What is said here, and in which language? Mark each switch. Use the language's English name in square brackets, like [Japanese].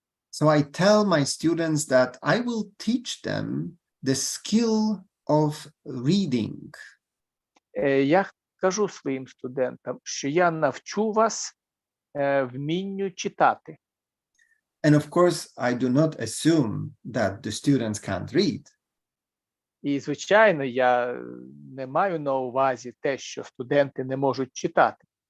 [English] So I tell my students that I will teach them the skill of reading. [Ukrainian] Я кажу своїм студентам, що я навчу вас вмінню читати. [English] And of course, I do not assume that the students can't read. [Ukrainian] І, звичайно, я не маю на увазі те, що студенти не можуть читати.